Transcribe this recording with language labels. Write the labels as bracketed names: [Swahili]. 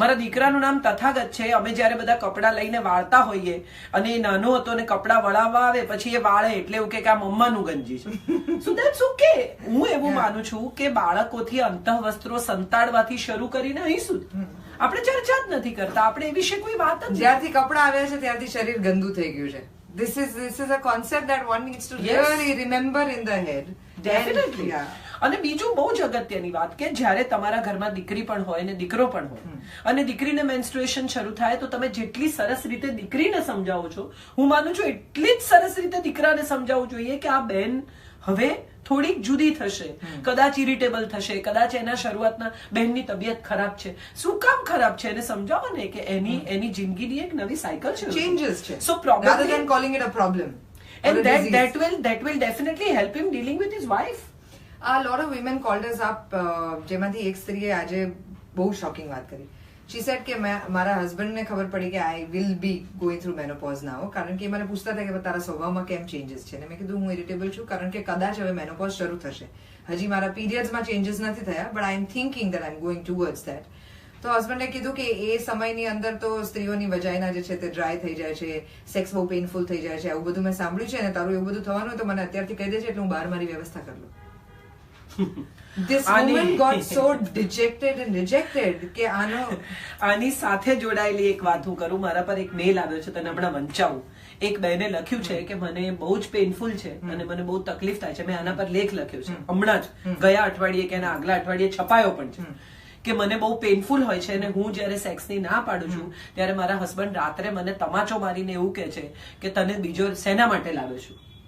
[Gujarati] મારા દીકરાનું નામ તથાગત છે, અમે જ્યારે બધા કપડા લઈને વાળતા હોઈએ અને એ નાનો હતો ને કપડા વળાવવા આવે પછી એ વાળે એટલે એવું કે આ મમ્માનું ગંજી છે. [English] So that's okay. [Gujarati] હું એવું માનું છું કે બાળકોથી અંતઃવસ્ત્રો સંતાડવાથી શરૂ કરીને અહીં સુધી આપણે ચર્ચા જ નથી કરતા, આપણે એ વિશે કોઈ વાત જ. જ્યારથી કપડા આવ્યા છે ત્યારથી શરીર ગંદુ થઈ ગયું છે. [English] This is a concept that one needs to really remember in the head. Definitely. [Gujarati] અને બીજું બહુ જ અગત્યની વાત કે જ્યારે તમારા ઘરમાં દીકરી પણ હોય ને દીકરો પણ હોય અને દીકરીને મેન્સ્ટ્રુએશન શરૂ થાય તો તમે જેટલી સરસ રીતે દીકરીને સમજાવો છો, હું માનું છું એટલી જ સરસ રીતે દીકરાને સમજાવવું જોઈએ કે આ બેન હવે થોડીક જુદી થશે, કદાચ ઇરિટેબલ થશે, કદાચ એના શરૂઆતના બહેનની તબિયત ખરાબ છે. શું કામ ખરાબ છે એને સમજાવો ને કે એની જિંદગીની એક નવી સાયકલ છે, ચેન્જીસ છે. [English] So probably rather than calling it a problem, and that will definitely help him dealing with his wife. A lot of women called us up, [Gujarati] જેમાંથી એક સ્ત્રીએ આજે બહુ શોકિંગ વાત કરી. [English] She said [Gujarati] કે મારા હસબન્ડને ખબર પડી કે [English] I will be going through menopause now, [Gujarati] કારણ કે મને પૂછતા હતા કે તારા સ્વભાવમાં કેમ ચેન્જીસ છે, ને મેં કીધું હું ઇરિટેબલ છું કારણ કે કદાચ હવે મેનોપોઝ શરૂ થશે. હજી મારા પીરિયડ્સમાં ચેન્જીસ નથી થયા, [English] but I am thinking that I am going towards that. [Gujarati] તો હસબન્ડે કીધું કે એ સમયની અંદર તો સ્ત્રીઓની વજાઇના જે છે તે ડ્રાય થઈ જાય છે, સેક્સ બહુ પેઇનફુલ થઈ જાય છે, આવું બધું મેં સાંભળ્યું છે, અને તારું એવું બધું થવાનું હોય તો મને અત્યારથી કહી દેજે એટલે હું બહાર મારી વ્યવસ્થા કરી લઉં. [English] This woman got so dejected and rejected કે [Gujarati] આની સાથે જોડાયેલી એક વાત હું કરું. મારા પર એક મેલ આવ્યો છે, તને હમણાં વંચાવું. એક બહેને લખ્યું છે કે મને બહુ જ પેઇનફુલ છે અને મને બહુ તકલીફ થાય છે. મેં આના પર લેખ લખ્યો છે હમણાં જ, ગયા અઠવાડિયે કે એના આગલા અઠવાડિયે છપાયો પણ છે કે મને બહુ પેઇનફુલ હોય છે અને હું જયારે સેક્સની ના પાડું છું ત્યારે મારા હસબન્ડ રાત્રે મને તમાચો મારીને એવું કહે છે કે તને બીજો શેના માટે લાવ્યો છું.